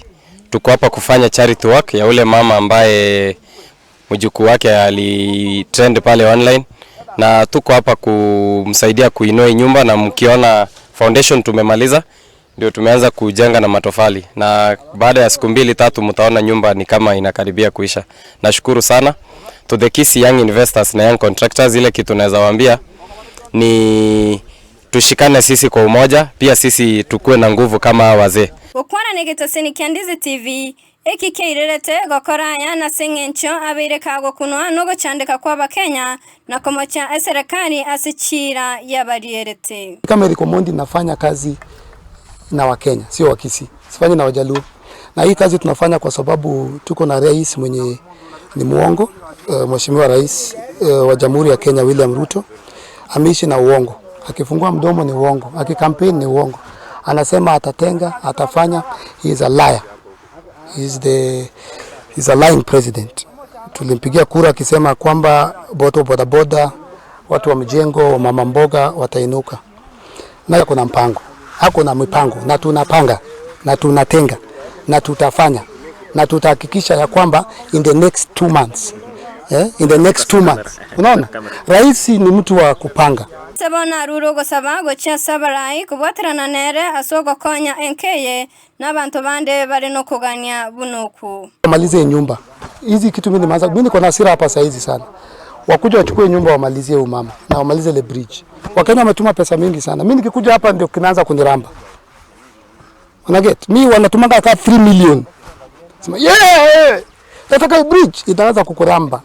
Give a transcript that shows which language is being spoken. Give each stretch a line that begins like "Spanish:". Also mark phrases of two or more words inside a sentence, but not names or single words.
Swahili: Tuko hapa kufanya
English: charity work
Swahili: ya ule mama ambaye mjukuu wake alitrend pale online, na tuko hapa kumsaidia kuinua nyumba, na mkiona foundation tumemaliza, ndio tumeanza kujenga na matofali, na baada ya siku 2-3 mtaona nyumba ni kama inakaribia kuisha. Nashukuru sana
English: to the Kisii young investors na young contractors.
Swahili: Ile kitu naweza waambia ni tushikane sisi kwa umoja, pia sisi tukue na nguvu kama wazee.
Gusii: Ukwana negetoseni Kiandizi TV ekikeirerete gokoraya na sengencho abire kago kunwa no gochandika kwa bakenya na komocha serikali asichira yabarierete.
Swahili: Kama Eriko Mondi nafanya kazi na Wakenya, sio wa Kisii. Sifanyi na Wajaluo. Na hii kazi tunafanya kwa sababu tuko na rais mwenye ni muongo, Mheshimiwa Rais wa Jamhuri ya Kenya William Ruto. Ameishi na uongo. Akifungua mdomo ni uongo, akikampeni ni uongo. Anasema atatenga, atafanya.
English: He is a liar. He's a lying president.
Swahili: Tulimpigia kura akisema kwamba boda boda, watu wa mjengo, mama mboga watainuka. Na kuna mpango. Hako na mipango, na tunapanga, na tunatenga, na tutafanya, na tutahakikisha ya kwamba
English: in the next 2 months. In the next 2 months.
Swahili: Unaona? Rais ni mtu wa kupanga.
Gusii: Sabona rurogo sabago cha sabarai kubwatrana nere asogo konya enkeye n'abantu bande bari no kuganya bunuku.
Swahili: Malize nyumba. Hizi kitu mimi nimeanza, mimi niko na hasira hapa saa hizi sana. Wakuja wachukue nyumba wamalizie umama na wamalize le bridge. Wakenya wametuma pesa mingi sana. Mimi nikikuja hapa ndio kinaanza kuniramba. Unaget? Mimi wanatumanga hata 3 million. Sema nataka bridge itaanza kukuramba.